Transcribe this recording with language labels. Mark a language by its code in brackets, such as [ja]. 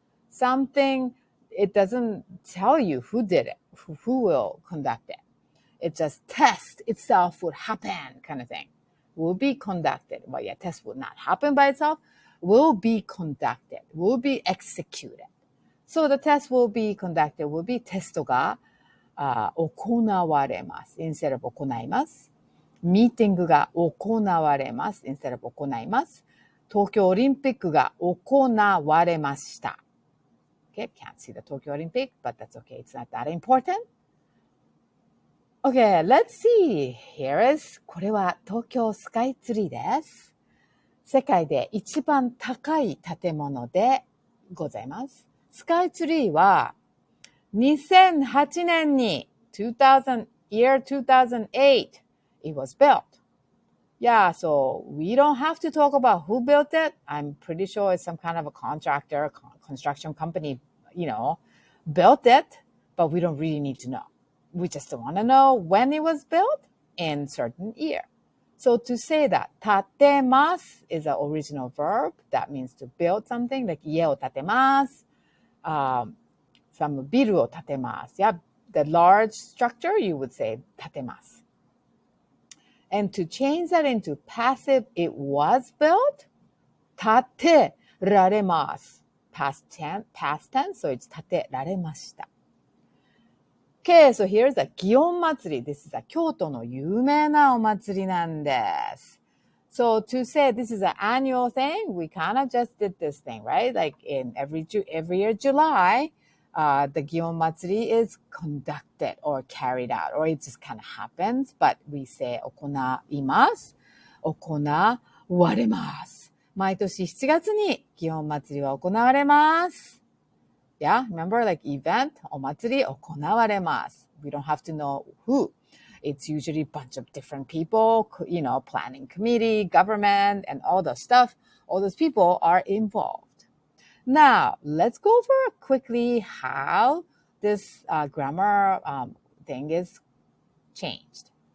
[en] Something, it doesn't tell you who did it, who will conduct it. It just test itself would happen kind of thing. Will be conducted. But yeah, test would not happen by itself. Will be conducted. Will be executed. So the test will be conducted. Will be [ja] テストが行われます [en] instead of [ja] 行います。ミーティングが行われます [en] instead of [ja] 行います。東京オリンピックが行われました。 [en] Okay, can't see the Tokyo Olympic, but that's okay. It's not that important. Okay, let's see. Here is, [ja] これは東京スカイツリーです。世界で一番高い建物でございます。スカイツリーは2008年に [en] year 2008, it was built. Yeah, so we don't have to talk about who built it. I'm pretty sure it's some kind of a contractor, construction company, built it, but we don't really need to know. We just want to know when it was built in certain year. So to say that 建てます is an original verb. That means to build something, like [ja] 家を建てます。 some ビルを建てます。 [en] Yeah, the large structure, you would say 建てます。 And to change that into passive, it was built, 建てられます。 Past tense, so it's 建てられました。 Okay, so here's a 祇園祭り. This is a [ja] 京都の有名なお祭りなんです。 [en] So to say this is an annual thing, we kind of just did this thing, right? Like in every year July, the 祇園祭り is conducted or carried out, or it just kind of happens, but we say 行います。 [ja] 行われます。毎年7月に祇園祭りは行われます。 [en] Yeah, remember like event, [ja] お祭り行われます。 [en] We don't have to know who. It's usually a bunch of different people, planning committee, government, and all the stuff. All those people are involved. Now, let's go over quickly how this grammar thing is changed.